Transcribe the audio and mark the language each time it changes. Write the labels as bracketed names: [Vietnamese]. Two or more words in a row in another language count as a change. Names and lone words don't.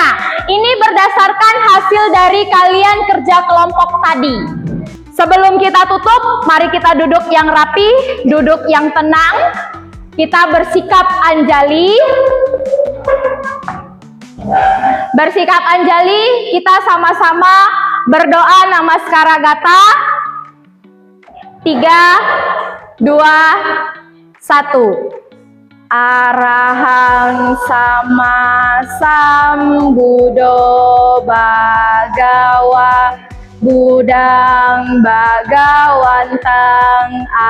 [Indonesian] Ini berdasarkan hasil dari kalian kerja kelompok tadi. Sebelum kita tutup, mari kita duduk yang rapi, duduk yang tenang. Kita bersikap anjali. Bersikap anjali, kita sama-sama Berdoa Namaskara Gata. 3, 2, 1. [Pali] Arahang sama sambuddho bhagawa Budang Bhagawantang